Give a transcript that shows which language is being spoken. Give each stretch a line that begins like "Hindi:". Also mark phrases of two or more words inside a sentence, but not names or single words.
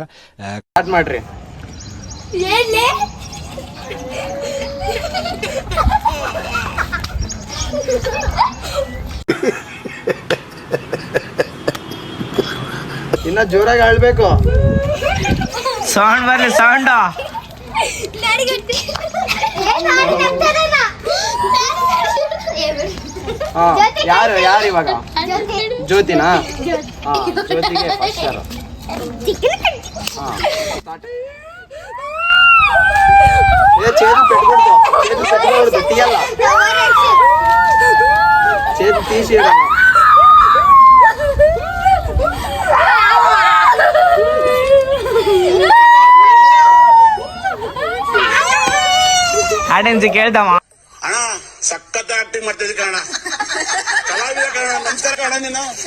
Kannada: ಸ್ಟಾರ್ಟ್ ಮಾಡ್ರಿ. ಇನ್ನ ಜೋರಾಗಿ ಆಳ್ಬೇಕು. ಸೌಂಡ್ ಬರ್ಲಿ, ಸೌಂಡ್. ಯಾರು ಇವಾಗ? ಜ್ಯೋತಿನಾ? ಜ್ಯೋತಿಗೆ
English: first star.
Telugu: చేతి పెట్టకూడదు, చేతి పెట్టకూడదు, తీయాల. చేతి తీసేయాలి.
Kannada: ಆಡಿಯನ್ಸ್ ಕೇಳ್ದಮ್ಮ. ಅಣ್ಣ ಸಖತ್ ಆಕ್ಟಿಂಗ್ ಮಾಡ್ತಿದ್ದೆ ಕಣ, ಕಲಾವಿದ ಕಣ. ನಮಸ್ಕಾರ ಕಣ, ನೀನು